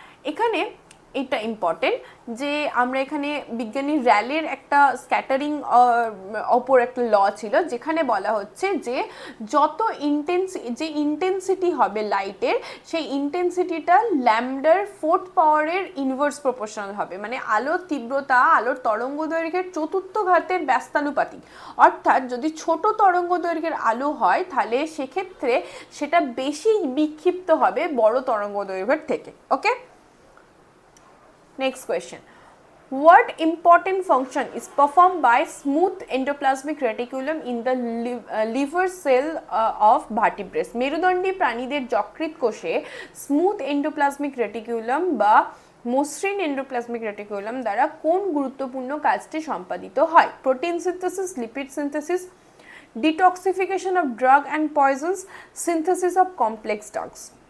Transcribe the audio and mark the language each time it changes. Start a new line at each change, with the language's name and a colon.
Bangla: এখানে এটা ইম্পর্টেন্ট যে আমরা এখানে বিজ্ঞানী র্যালের একটা স্ক্যাটারিং ওপর একটা ল ছিল, যেখানে বলা হচ্ছে যে যত ইন্টেন্সিটি হবে লাইটের, সেই ইন্টেন্সিটিটা ল্যামডার 4th পাওয়ারের ইনভার্স প্রপোর্শনাল হবে, মানে আলোর তীব্রতা আলোর তরঙ্গ দৈর্ঘ্যের 4th ঘাতের ব্যস্তানুপাতিক। অর্থাৎ যদি ছোট তরঙ্গ দৈর্ঘ্যের আলো হয় তাহলে সেক্ষেত্রে সেটা বেশি বিক্ষিপ্ত হবে বড় তরঙ্গ দৈর্ঘ্যের থেকে।
English: Okay, next question. What important function is performed by smooth endoplasmic reticulum in the liver cell of vertebrates?
Bangla: মেরুদণ্ডী প্রাণীদের যকৃৎ কোষে স্মুথ এন্ডোপ্লাজমিক রেটিকুলাম বা মসৃণ এন্ডোপ্লাজমিক রেটিকুলাম দ্বারা কোন গুরুত্বপূর্ণ কাজটি সম্পাদিত হয়? Protein synthesis, lipid synthesis, detoxification of drug and পয়জনস, synthesis of complex drugs.